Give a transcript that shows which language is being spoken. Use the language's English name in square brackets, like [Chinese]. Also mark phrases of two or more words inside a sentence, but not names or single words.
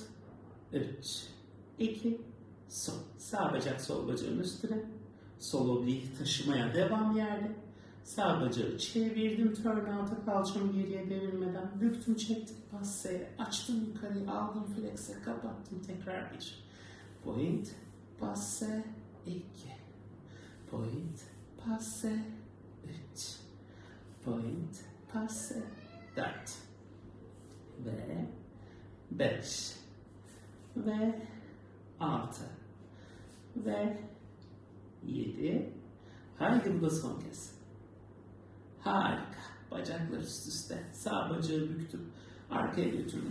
[Turkish] 3. 2. Sol. Sağ bacak sol bacağın üstüne. Sol obliği taşımaya devam yerde. Sağ bacağı çevirdim. [English] Turn out'a [Turkish] kalçamı geriye devirmeden. Büktüm, çektim. Passe. Açtım yukarıya. Aldım flex'e. Kapattım. Tekrar 1. Point. Passe. 2. Point. Passe. 3. Point. Passe. 4. Ve 5. Ve 6. Ve 7. Haydi bu da son kez. Harika. Bacaklar üst üste. Sağ bacağı büktüm. Arkaya götürdüm.